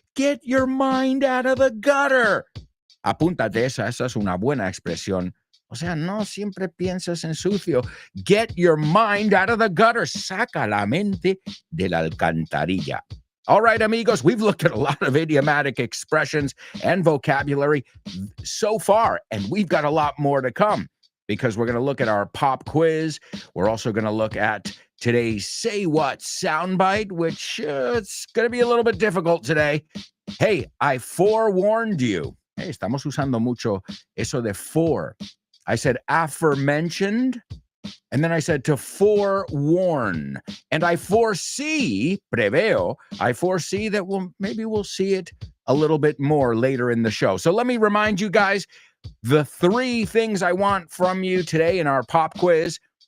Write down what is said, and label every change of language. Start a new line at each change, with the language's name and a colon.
English: Get your mind out of the gutter.
Spanish: Apúntate esa es una buena expresión. O sea, no siempre piensas en sucio.
English: Get your mind out of the gutter.
Spanish: Saca la mente de la alcantarilla.
English: All right, amigos, we've looked at a lot of idiomatic expressions and vocabulary so far, and we've got a lot more to come because we're going to look at our pop quiz. We're also going to look at today's Say What soundbite, which it's going to be a little bit difficult today. Hey, I forewarned you.
Spanish: Hey, estamos usando mucho eso de fore.
English: I said aforementioned, and then I said to forewarn. And I foresee, preveo, I foresee that maybe we'll see it a little bit more later in the show. So let me remind you guys, the 3 things I want from you today in our pop quiz.